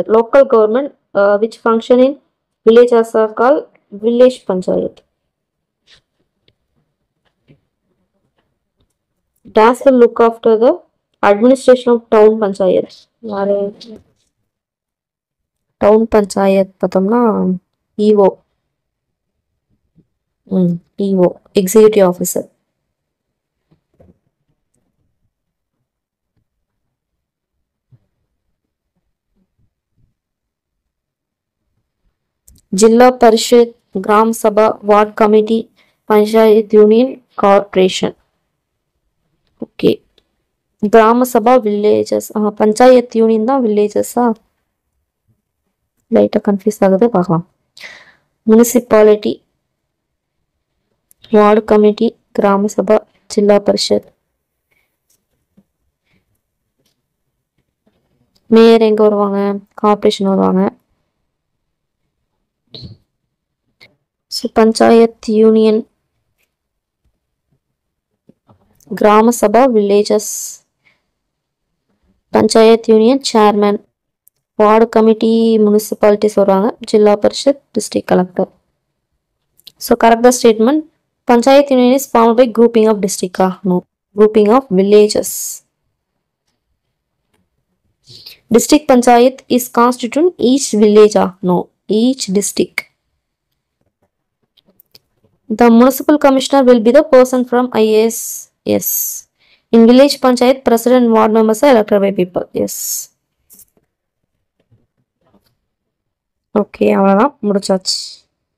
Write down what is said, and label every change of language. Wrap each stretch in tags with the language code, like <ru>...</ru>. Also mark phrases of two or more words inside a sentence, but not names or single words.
<en>Local government which function in villages are called village panchayat. Dash will look after the administration of town panchayat. Town panchayat</en> <ta>பார்த்தோம்னா EO.</ta> <en>EO, executive officer. Jilla Parishad, Gram Sabha, Ward Committee, Panchayat Union, Corporation. Okay. Gram Sabha, villages. Panchayat Union da villages. Later confused</en> <ta>ஆகுது பார்க்கலாம்.</ta> <en>Municipality, Ward Committee, Gram Sabha, Jilla Parishad.</en> <ta>மேயர் எங்க வருவாங்க? கார்ப்பரேஷன் வருவாங்க.</ta> <en>So Panchayat Union, Grama Sabha, villages. Panchayat Union chairman. Ward committee, municipalities வருவாங்க. Jilla Parishad, district collector. So correct the statement. Panchayat Union is formed by grouping of district. No, grouping of villages. District Panchayat is constituent each village. No, each district. The municipal commissioner will be the person from IAS. Yes. In village panchayat, president and ward members are elected by people. Yes.</en> <ta>Okay, அவ்வளவுதான் முடிச்சாச்சு.</ta>